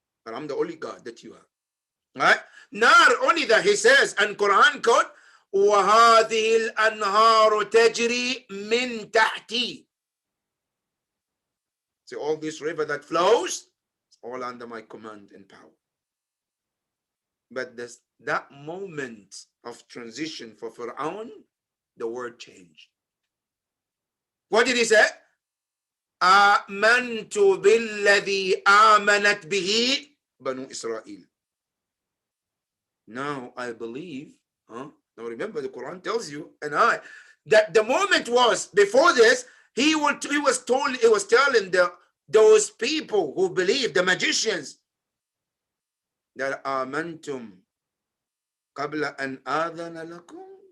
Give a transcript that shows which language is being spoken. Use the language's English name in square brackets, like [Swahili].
[English] But I'm the only God that you have. Right? Not only that, he says, and Quran quote, [Arabic] وَهَذِهِ الْأَنْهَارُ تَجْرِي مِنْ تَحْتِي. [English] So all this river that flows, it's all under my command and power. But that moment of transition for Fir'aun, the word changed. What did he say? [Arabic] آمنت بالذي آمنت به بنو إسرائيل. [English] Now I believe, Now remember the Quran tells you and I, that the moment was, before this, he was telling those people who believe, the magicians, that [Arabic] آمنتم قبل أن آذن لكم.